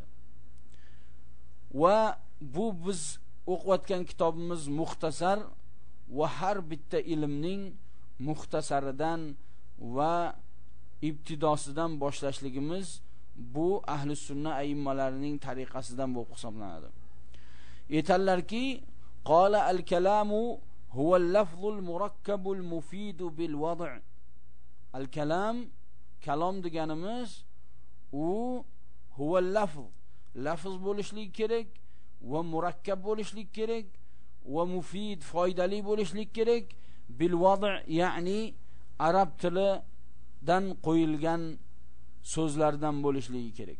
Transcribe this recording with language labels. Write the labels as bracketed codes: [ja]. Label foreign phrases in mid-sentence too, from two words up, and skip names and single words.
[uz] Va bu biz o'qiyotgan kitobimiz muxtasar va har bitta ilmning muxtasaridan va ibtidosidan boshlashligimiz bu ahli sunna aimmalarining tariqasidan bo'lib hisoblanadi. Aytadilarki, [ar] قال الكلام هو اللفظ المركب المفيد بالوضع'. Al-kalam, [uz] kalom deganimiz u [ar] هو اللفظ, [uz] lafz bo'lishlik kerak va murakkab bo'lishlik kerak va mufid, foydali bo'lishlik kerak. [ar] بالوضع', [uz] ya'ni arab tilidan qo'yilgan so'zlardan bo'lishligi kerak.